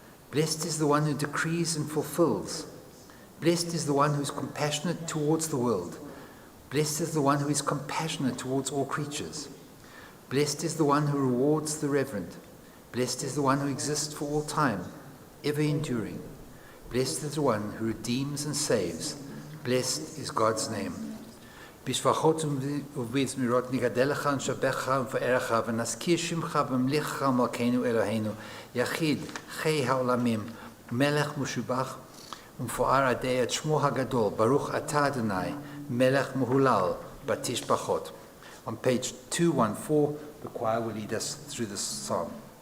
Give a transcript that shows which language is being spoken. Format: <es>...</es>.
<en>Blessed is the one who decrees and fulfills. Blessed is the one who is compassionate towards the world. Blessed is the one who is compassionate towards all creatures. Blessed is the one who rewards the reverent. Blessed is the one who exists for all time, ever enduring. Blessed is the one who redeems and saves. Blessed is God's name.</en> <he>בשבחות ובזמירות נגדל לך ונשבח ונפארך ונזכיר שמך ונמליך מלכנו אלוהינו יחיד חי העולמים מלך משובח ומפואר עדי את שמו הגדול ברוך אתה אדוני מלך מהולל בתשבחות.</he> <en>On page 214, the choir will lead us through this psalm.</en>